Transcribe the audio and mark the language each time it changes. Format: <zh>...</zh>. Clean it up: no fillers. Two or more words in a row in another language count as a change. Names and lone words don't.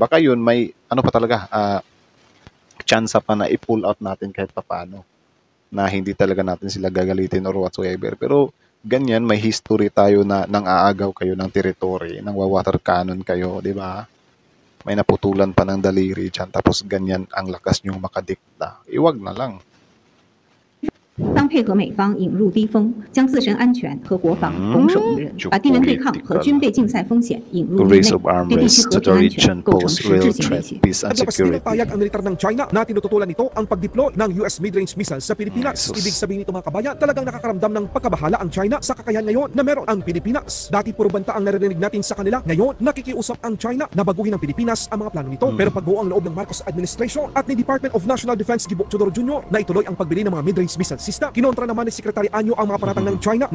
<tl>Baka yun may pa talaga chance pa na i-</tl> <en>pull out</en> <tl>natin kahit papaano na hindi talaga natin sila gagalitin</tl> <en>or whatsoever.</en> <tl>Pero ganyan, may history tayo na nang aagaw kayo ng territory, nang water cannon kayo, di ba? May naputulan pa ng daliri dyan, tapos ganyan ang lakas nyong makadikta. Iwag na lang.</tl> <zh>当配合美方引入低风，将自身安全和国防拱手于人，把地缘对抗和军备竞赛风险引入域内，对地区和平安全构成实质性威胁。</zh> <tl>Naglabas din ng payag ang militar ng China na tinututulan nito ang pag-deploy ng US</tl> <en>mid-range missiles</en> <tl>sa Pilipinas. Jesus. Ibig sabihin nito mga kabayan, talagang nakakaramdam ng pagkabahala ang China sa kakayahan ngayon na meron ang Pilipinas. Dati puro banta ang naririnig natin sa kanila. Ngayon, nakikiusap ang China na baguhin ng Pilipinas ang mga plano nito. Pero pagbuo ang loob ng Marcos administration at ni Department of National Defense Gibo Chodoro Jr. na ituloy ang pagbili ng mga</tl> <en>mid-range missile system.</en> <tl>Kinontra naman ni Secretary Anyo ang mga paratang ng China.</tl>